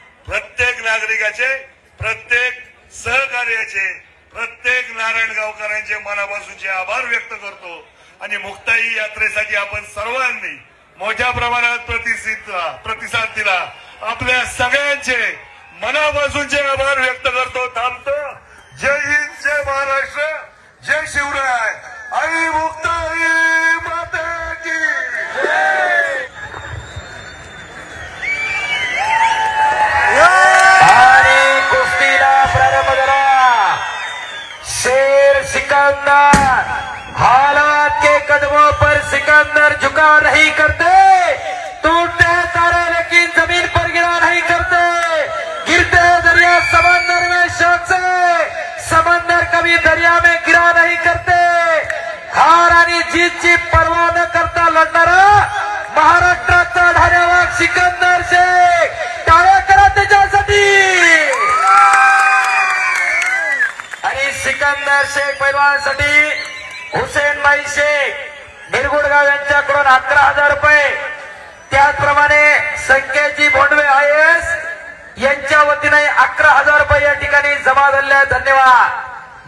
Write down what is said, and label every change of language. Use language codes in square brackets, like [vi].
[mr] प्रत्येक नागरिकाचे, प्रत्येक सहकार्याचे, प्रत्येक नारायणगावकरांचे मनापासूनचे आभार व्यक्त करतो। आणि मुक्ताई यात्रेसाठी आपण सर्वांनी मोठ्या प्रमाणात प्रतिसाद दिला, आपल्या सगळ्यांचे मनापासूनचे आभार व्यक्त करतो। थांबतो। जय हिंद, जय महाराष्ट्र, जय शिवराय, आई मुक्ताई माता की जय। आणि कुस्तीला प्रारंभ करा। [hi] शेर सिकंदर, हालात के कदमों पर सिकंदर झुका नहीं करते, टूटते तारे लेकिन जमीन पर गिरा नहीं करते, गिरते दरिया समंदर में शौक से, समंदर कभी दरिया में गिरा नहीं करते। [mr] हार आणि जीतची पर्वा न करता लढणारा महाराष्ट्राचा धार्यावाग सिकंदर शेख, टाळ्या करा त्याच्यासाठी। आणि सिकंदर शेख पैलवानसाठी हुसेनभाई शेख निरगुडगाव यांच्याकडून 11,000 रुपये, त्याचप्रमाणे संकेतजी भोंडवे IAS यांच्या वतीने 11,000 रुपये या ठिकाणी जमा झाले आहेत। धन्यवाद।